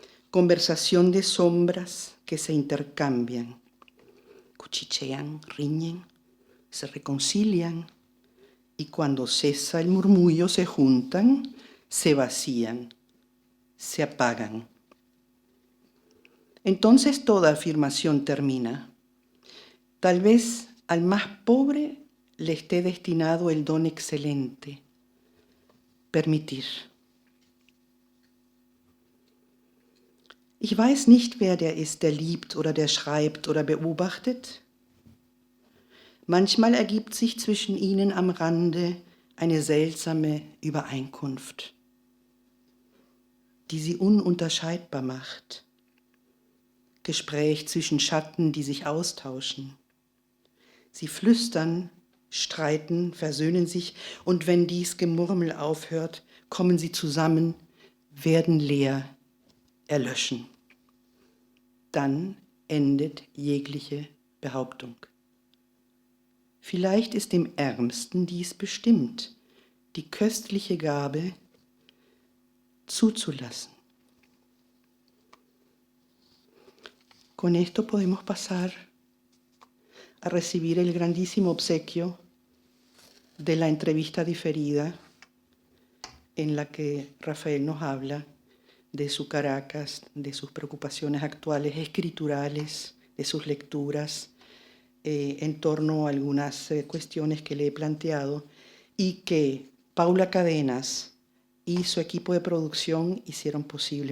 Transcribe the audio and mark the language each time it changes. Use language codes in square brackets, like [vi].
[es] Conversación de sombras que se intercambian, cuchichean, riñen, se reconcilian y cuando cesa el murmullo se juntan, se vacían, se apagan. Entonces toda afirmación termina. Tal vez al más pobre le esté destinado el don excelente, permitir. [de] Ich weiß nicht, wer der ist, der liebt oder der schreibt oder beobachtet. Manchmal ergibt sich zwischen ihnen am Rande eine seltsame Übereinkunft, die sie ununterscheidbar macht. Gespräch zwischen Schatten, die sich austauschen. Sie flüstern, streiten, versöhnen sich, und wenn dies Gemurmel aufhört, kommen sie zusammen, werden leer, erlöschen. Dann endet jegliche Behauptung. Vielleicht ist dem Ärmsten dies bestimmt, die köstliche Gabe zuzulassen. [es] Con esto podemos pasar a recibir el grandísimo obsequio de la entrevista diferida en la que Rafael nos habla de su Caracas, de sus preocupaciones actuales escriturales, de sus lecturas en torno a algunas cuestiones que le he planteado y que Paula Cadenas y su equipo de producción hicieron posible.